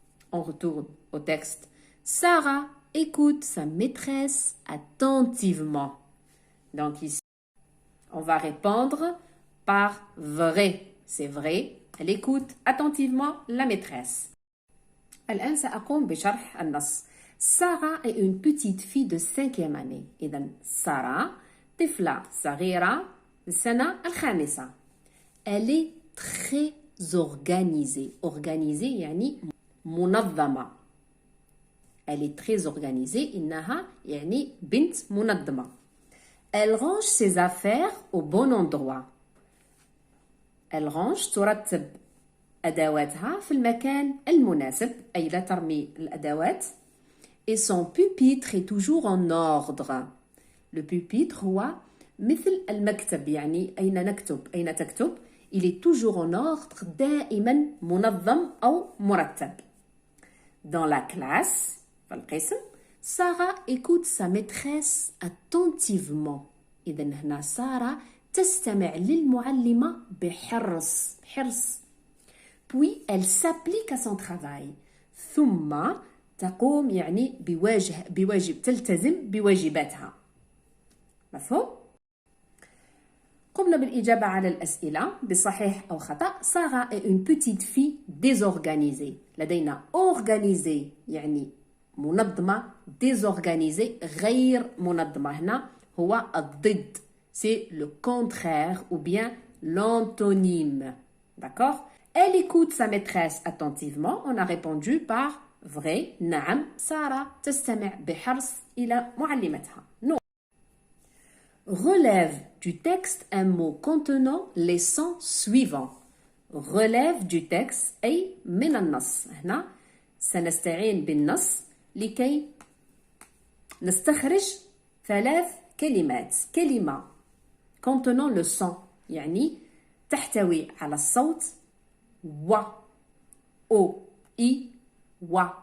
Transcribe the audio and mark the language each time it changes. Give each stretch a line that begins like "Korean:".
French: On retourne au texte. Sarah écoute sa maîtresse attentivement. Donc ici, on va répondre par vrai. C'est vrai. Elle écoute attentivement la maîtresse.
Arabic: الآن سأقوم بشرح النص.
French: Sarah est une petite fille de 5e année.
Arabic: إذن سارة طفلة صغيرة السنة الخامسة.
French: Elle est très organisée.
Arabic: Organisée يعني منظمة.
French: Elle est très organisée.
Arabic: إنها يعني بنت منظمة.
French: Elle range ses affaires au bon endroit. Elle range
Arabic: ترتب أدواتها في المكان المناسب، أي لا ترمي الأدوات.
French: Et son pupitre est toujours en ordre.
Arabic: Le pupitre هو مثل المكتب، يعني أين نكتب، أين تكتب.
French: Il est toujours en ordre،
Arabic: دائما منظم أو مرتب.
French: Dans la classe
Arabic: في القسم
French: Sarah écoute sa maîtresse attentivement.
Arabic: إذن هنا سارة تستمع للمعلمة بحرص.
French: Puis elle s'applique à son travail.
Arabic: ثم تقوم يعني بواجب تلتزم بواجباتها. مفهوم؟ قمنا بالإجابة على الأسئلة بصحيح أو خطأ.
French: Sarah est une petite fille désorganisée.
Arabic: لدينا organisée يعني منظمة، désorganisée غير منظمة. هنا هو الضد.
French: C'est le contraire ou bien l'antonyme. D'accord? Elle écoute sa maîtresse attentivement. On a répondu par vrai.
Arabic: نعم سارة تستمع بحرص إلى معلمتها.
French: Non. Relève du texte un mot contenant les sons suivants. Relève du texte
Arabic: أي من النص. هنا سنستعين بالنص لكي نستخرج 3 كلمات. كلمة
French: contenant le son
Arabic: يعني تحتوي على الصوت و أو إي و.